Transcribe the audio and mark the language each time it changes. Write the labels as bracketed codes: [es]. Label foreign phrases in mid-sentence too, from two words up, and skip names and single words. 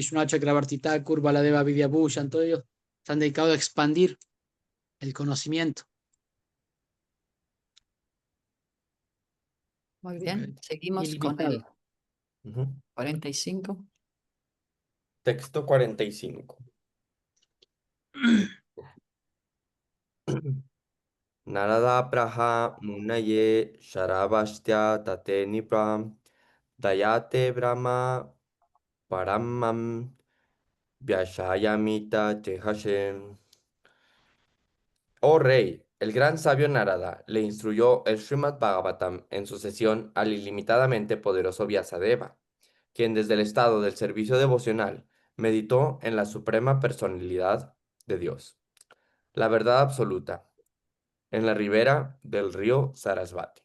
[es] Vishwanath Chakrabarti Thakur, Baladeva Vidyabhushan, todos ellos se han dedicado a expandir el conocimiento. Muy bien, seguimos con el Ilimitado. 45. Texto 45. [sa] Narada praha munaye sharabastya tate nipram dayate brahma paramam vyashayamita tehashem. [es] Oh rey, el gran sabio Narada le instruyó el Srimad Bhagavatam en su sesión al ilimitadamente poderoso Vyasadeva, quien desde el estado del servicio devocional meditó en la suprema personalidad de Dios, la verdad absoluta, en la ribera del río Sarasvati.